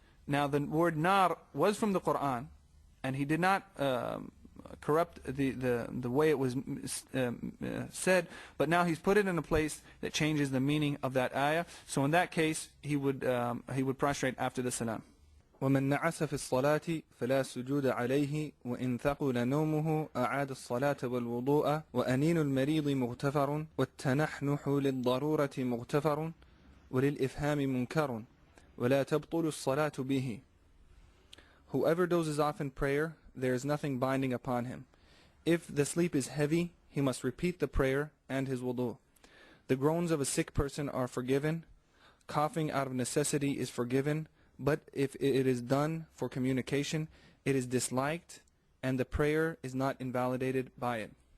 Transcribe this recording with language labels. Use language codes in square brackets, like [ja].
[en] Now the word nar was from the Quran, and he did not corrupt the way it was said, but now he's put it in a place that changes the meaning of that ayah. So in that case, he would prostrate after the salam. [ar] ومن نعس في الصلاة فلا سجود عليه وإن ثقل نومه أعاد الصلاة والوضوء وأنين المريض مغتفر والتنحنح للضرورة مغتفر وللإفهام منكر ولا تبطل الصلاة به. [en] Whoever dozes off in prayer, there is nothing binding upon him. If the sleep is heavy, he must repeat the prayer and his wudu. The groans of a sick person are forgiven. Coughing out of necessity is forgiven. But if it is done for communication, it is disliked, and the prayer is not invalidated by it.